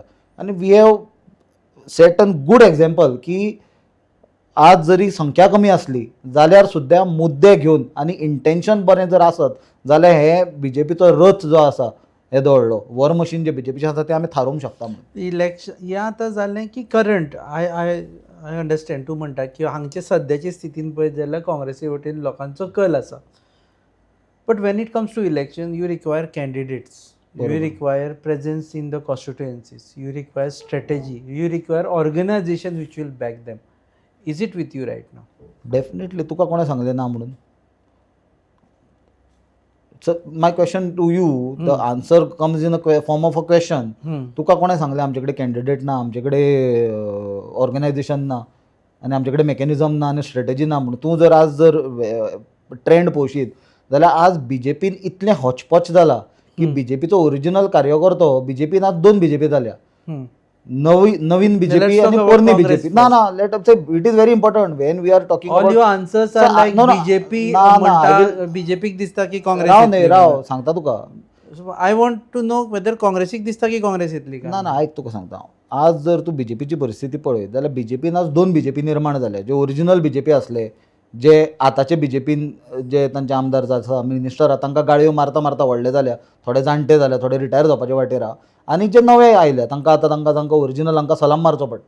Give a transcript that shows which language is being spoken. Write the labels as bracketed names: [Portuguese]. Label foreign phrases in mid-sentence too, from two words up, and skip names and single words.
[Konkani] आनी [English] we have set a good example [Konkani] की आज जरी संख्या कमी आसली जाल्यार सुद्दां मुद्दे घेवन आनी इंटेन्शन बरें जर आसत जाल्यार हे बीजेपीचो रथ जो आसा येदो व्हडलो [English] war machine [Konkani] जे बीजेपीचें आसा तें आमी थारोवंक शकता. म्हणून इलेक्शन हें आतां जालें की [English] current I understand [Konkani] तूं म्हणटा की हांगचे सद्याचे स्थितीन पळयत जाल्यार काँग्रेसी वटेन लोकांचो कल आसा. [English] But when it comes to election you require candidates, you require presence in the constituencies, you require strategy, you require organization which will back them. Is it with you right now? [Konkani] डेफिनेटली तुका कोणें सांगलें ना म्हणून? [English] So my question to you, the answer comes in a form of a question. [Konkani] तुका कोणे सांगले आमच्याकडे कॅन्डिडेट ना, आमच्याकडे ऑर्गनायझेशन ना आणि आमच्याकडे मेकॅनिझम ना आणि स्ट्रॅटेजी ना म्हणून तूं जर आज जर ट्रेंड पळोवशीत जाल्यार आज बीजेपीन इतलें हॉचपॉच जाला की बीजेपीचो ओरिजिनल कार्यकर्तो बीजेपीन आज 2 बीजेपी जाल्या. नवीन बीजेपी आणि पोरणी बीजेपी. ना ना, [English] Let us say it is very important when we are talking All your answers are like बीजेपी [Konkani] म्हणटा बीजेपीक दिसता की काँग्रेस राव नाही राव सांगता तुका. [English] I want to know whether [Konkani] काँग्रेसीक दिसता की काँग्रेस येतली का. ना ना, आयक तुका सांगता हांव. आज जर तूं बीजेपीची परिस्थिती पळयत जाल्यार बीजेपीन आज 2 बीजेपी निर्माण जाले. जे ओरिजिनल बीजेपी आसले, जे आतांचे बीजेपीन जे तांचे आमदार आसा मिनिस्टर तांकां गाळयो मारता मारता व्हडले जाल्या, थोडे जाणटे जाल्या, थोडे रिटायर जावपाचे वाटेर आहा आनी जे नवे आयले तांकां ओरिजिनल सलाम मारचो पडटा.